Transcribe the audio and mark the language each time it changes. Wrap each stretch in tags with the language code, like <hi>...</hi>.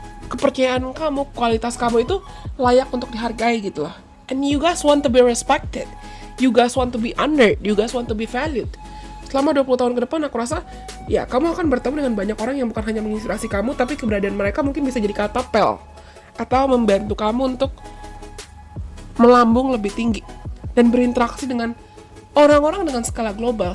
<id>Kepercayaan kamu, kualitas kamu itu layak untuk dihargai gitu loh.</id> <en>And you guys want to be respected, you guys want to be honored, you guys want to be valued.</en> <id>Selama 20 tahun ke depan aku rasa ya kamu akan bertemu dengan banyak orang yang bukan hanya menginspirasi kamu, tapi keberadaan mereka mungkin bisa jadi katapel atau membantu kamu untuk melambung lebih tinggi dan berinteraksi dengan orang-orang dengan skala global.</id>